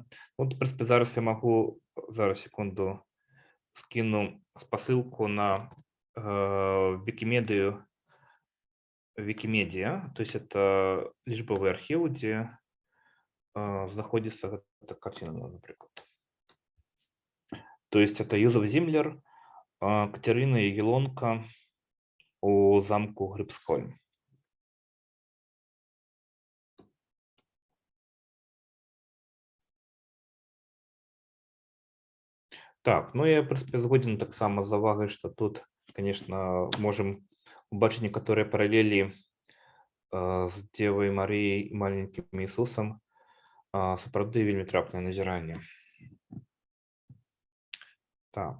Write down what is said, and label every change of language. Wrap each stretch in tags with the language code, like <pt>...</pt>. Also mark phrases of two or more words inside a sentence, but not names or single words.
<be>Вот, в прынцыпе, зараз я магу, зараз секунду, скину спасылку на Викимедия,</be> <ru>то есть это</ru> <be>лічбовы архіў, дзе знаходзіцца гэта карціна, напрыклад.</be> <ru>То есть это Юзеф Зимлер, Катерина Ягелонка у замку Грибскольм.</ru> <be>Так, ну я, в прынцыпе, згоден таксама з завагай, што тут, конечно, можем убачыць некаторыя паралелі з Девай Марыяй і маленькім Ісусам. Сапраўды вельмі трапнае назіранне. Так.</be>